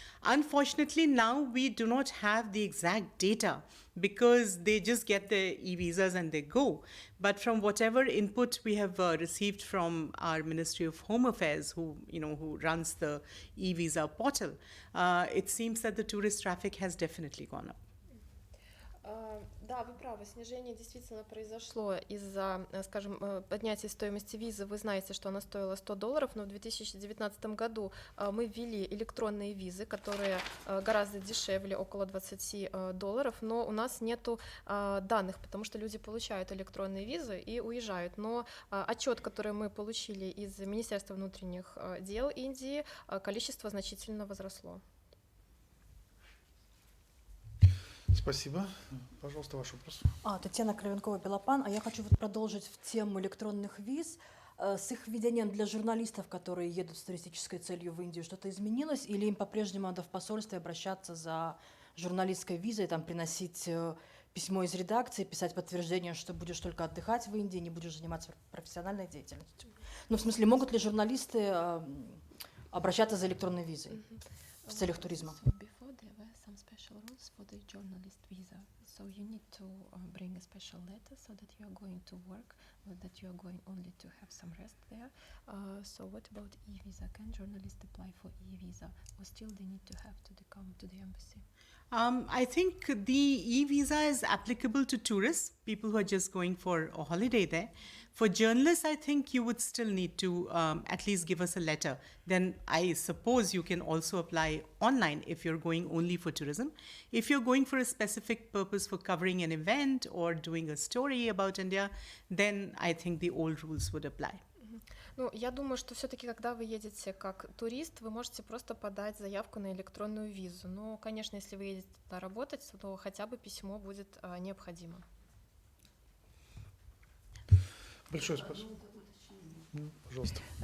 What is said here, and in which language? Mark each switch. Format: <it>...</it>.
<en>Unfortunately, now we do not have the exact data because they just get their e-visas and they go. But from whatever input we have received from our Ministry of Home Affairs, who runs the e-visa portal, it seems that the tourist traffic has definitely gone up.</en> <ru>Да, вы правы, снижение действительно произошло из-за, скажем, поднятия стоимости визы. Вы знаете, что она стоила $100, но в 2019 году мы ввели электронные визы, которые гораздо дешевле, около $20, но у нас нету данных, потому что люди получают электронные визы и уезжают. Но отчет, который мы получили из Министерства внутренних дел Индии, количество значительно возросло. Спасибо. Пожалуйста, ваш вопрос. Татьяна Кривенкова-Белопан. А я хочу продолжить в тему электронных виз. С их введением для журналистов, которые едут с туристической целью в Индию, что-то изменилось? Или им по-прежнему надо в посольстве обращаться за журналистской визой, там, приносить письмо из редакции, писать подтверждение, что будешь только отдыхать в Индии, не будешь заниматься профессиональной деятельностью? Ну, в смысле, могут ли журналисты обращаться за электронной визой в целях туризма?</ru> <en>Special rules for the journalist visa. So you need to bring a special letter so that you are going to work, or that you are going only to have some rest there. So what about e-visa? Can journalists apply for e-visa, or still they need to have to come to the embassy? I think the e-visa is applicable to tourists, people who are just going for a holiday there. For journalists, I think you would still need to at least give us a letter. Then I suppose you can also apply online if you're going only for tourism. If you're going for a specific purpose for covering an event or doing a story about India, then I think the old rules would apply.</en> <ru>Ну, я думаю, что все-таки, когда вы едете как турист, вы можете просто подать заявку на электронную визу. Но, конечно, если вы едете туда работать, то хотя бы письмо будет необходимо. Большое спасибо. Пожалуйста.</ru>